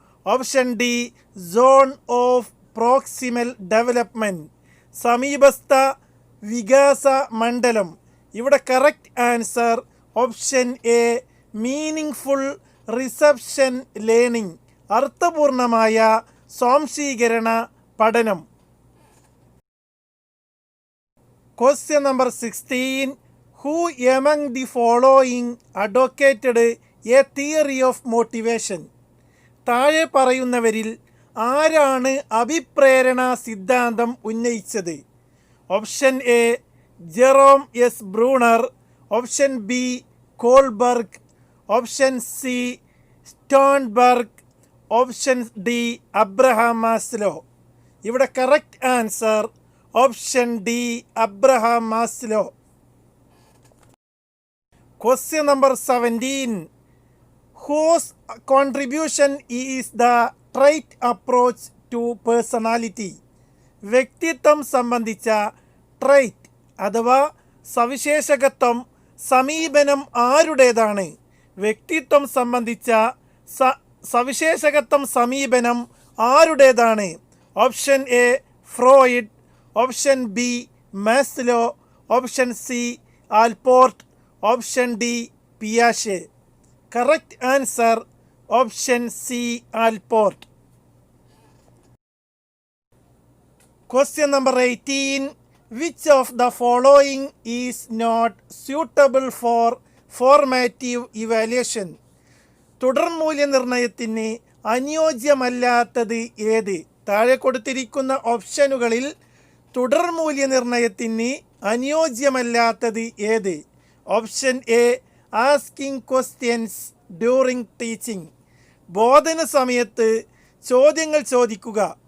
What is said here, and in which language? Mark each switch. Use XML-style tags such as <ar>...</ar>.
<en>option D zone of proximal development,</en> <ml>സമീപസ്ഥ വികാസ മണ്ഡലം.</ml> <en>ഇവിടെ correct answer option A meaningful reception learning,</en> <ml>അർത്ഥപൂർണമായ സ്വാംശീകരണ പഠനം.</ml> <en>Question number 16, who among the following advocated a theory of motivation?</en> <ml>താഴെ പറയുന്നവരിൽ ആരാണ് അഭിപ്രേരണ സിദ്ധാന്തം ഉന്നയിച്ചത്?</ml> <en>Option A Jerome S Bruner, option B Kohlberg, option C Sternberg, option D Abraham Maslow. ഇവിടെ correct answer option D Abraham Maslow. Question number 17, whose contribution is the trait approach to personality?</en> <ml>വ്യക്തിത്വം സംബന്ധിച്ച trait അഥവാ സവിശേഷകത്വം സമീപനം ആരുടേതാണ്? വ്യക്തിത്വം സംബന്ധിച്ച സവിശേഷകത്വം സമീപനം ആരുടേതാണ്?</ml> <en>Option A Freud, option B Maslow, option C Allport, option D പിയാഷെ. Correct answer option C Allport. Question number 18, which of the following is not suitable for formative evaluation?</en> <ml>തുടർമൂല്യനിർണ്ണയത്തിന് അനുയോജ്യമല്ലാത്തത് ഏത്? താഴെ കൊടുത്തിരിക്കുന്ന ഓപ്ഷനുകളിൽ തുടർമൂല്യനിർണ്ണയത്തിന് അനുയോജ്യമല്ലാത്തത് ഏത്?</ml> <en>Option A asking questions, during teaching.</en> <ml>ബോധന സമയത്ത് ചോദ്യങ്ങൾ ചോദിക്കുക.</ml>